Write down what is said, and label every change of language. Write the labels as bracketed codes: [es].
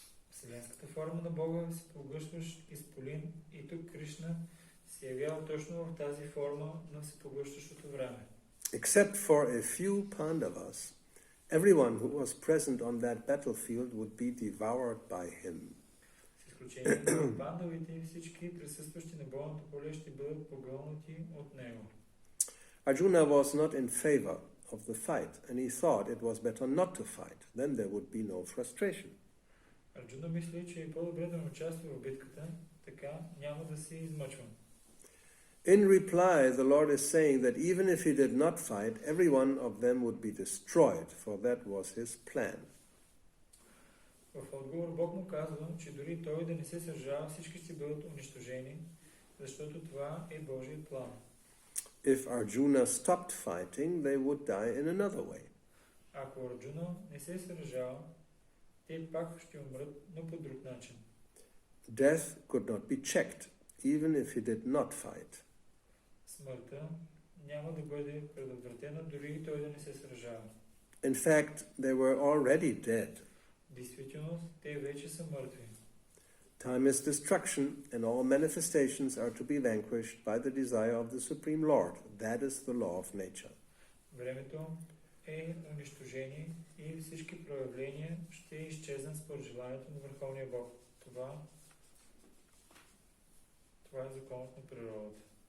[bg] Вселенската форма на Бога е всепоглъщащ изполин и тук Кришна се явява точно в тази форма на всепоглъщащото време. [en] Except for a few Pandavas, everyone who was present on that battlefield would be devoured by him. [bg] С изключение на пандавите, всички присъстващи на бойното поле ще бъдат погълнати от него. [en] Arjuna was not in favor of the fight, and he thought it was better not to fight. Then there would be no frustration. [bg] Арджуна мисли, че е по-добре да не участва в битката, така няма да се измъчва. [en] In reply, the Lord is saying that even if he did not fight, every one of them would be destroyed, for that was his plan. [bg] В отговор Бог му казва, че дори той да не се сражава, всички ще бъдат унищожени, защото това е Божият план. [en] If Arjuna stopped fighting, they would die in another way. [bg] Ако Арджуна не се сражава, те пак ще умрат, но по друг начин. [en] Death could not be checked, even if he did not fight. [bg] Смъртта няма да бъде предотвратена, дори и той да не се сражава. [en] In fact, they were already dead. [bg] Действително, те вече са мъртви. [en] Time is destruction, and all manifestations are to be vanquished by the desire of the Supreme Lord. That is the law of nature. [bg] Времето е унищожение и всички проявления ще изчезнат според желанието на Върховния Бог. Това е законът на природата.